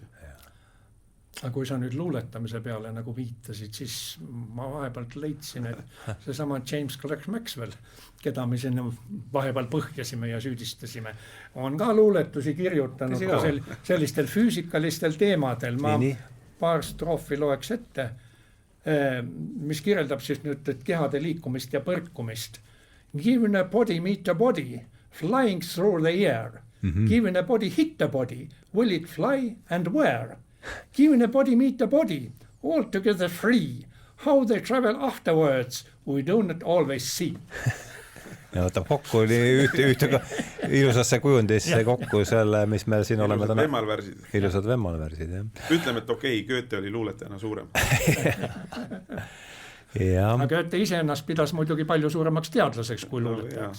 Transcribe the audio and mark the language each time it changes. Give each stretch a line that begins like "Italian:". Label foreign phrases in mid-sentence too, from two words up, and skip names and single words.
Estonian: Aga kui sa nüüd luuletamise peale nagu viitasid, siis ma vahepealt leidsin, et seesama James Clerk Maxwell, keda me sinna vahepeal põhjasime ja süüdistasime, on ka luuletusi kirjutanud ka sellistel füüsikalistel teemadel. Ma paar stroofi loeks ette, mis kirjeldab siis nüüd kehade liikumist ja põrkumist.
English: Given a body meet a body, flying through the air. Given a body hit a body, will it fly and where? Given a body meet a body, altogether free. How they travel afterwards, we do not always see.
Estonian: Ja võtab kokku ühte ilusasse kujundisse kokku selle, mis me siin oleme täna. Vemmalvärsid. Ilusad vemmalvärsid, jah. Ütleme, et okei, Goethe oli luuletajana suurem. Aga Goethe ise ennast pidas muidugi palju suuremaks teadlaseks kui luuletajaks.